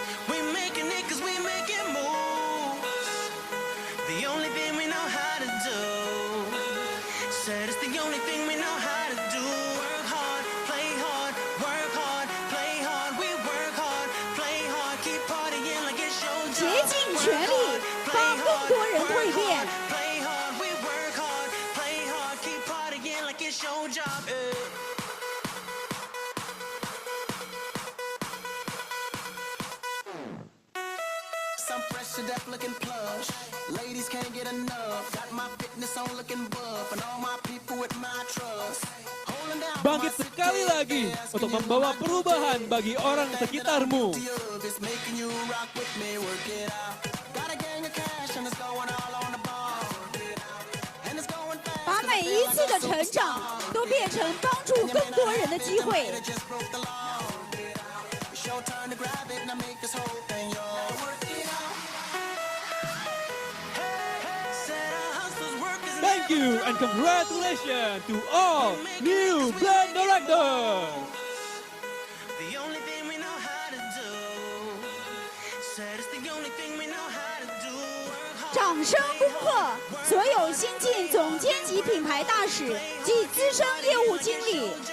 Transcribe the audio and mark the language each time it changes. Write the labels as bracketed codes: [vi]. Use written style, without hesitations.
[en] We making it 'cause we making moves. The only thing we know how to do. Said it's the only thing we know how to do. Work hard, play hard, work hard, play hard. We work hard, play hard, keep partying like it's your job. [zh] 竭尽全力帮更多人蜕变。 [en] Play hard, we work hard, play hard, keep partying like it's your job. Some fresh to death looking plush. Ladies can't get enough. Got my fitness on looking buff, and all my people with my trust. Holding down for [id] Bangkit [en] my [id] sekali lagi untuk membawa perubahan bagi orang sekitarmu. [en] It's making you rock with me, work it out. Got a gang of cash and it's going all on the ball. And it's going fast. [zh] 把每一次的成长都变成帮助更多人的机会。 [en] Just broke the law. It's your turn to grab it, now make this whole thing yours. Work it out. Said our hustlers' work is Thank you and congratulations to all new brand directors. the only thing we know how to do. Said it's the only thing we know how to do. Work hard. [zh] 掌声恭贺所有新晋总监级品牌大使及资深业务经理。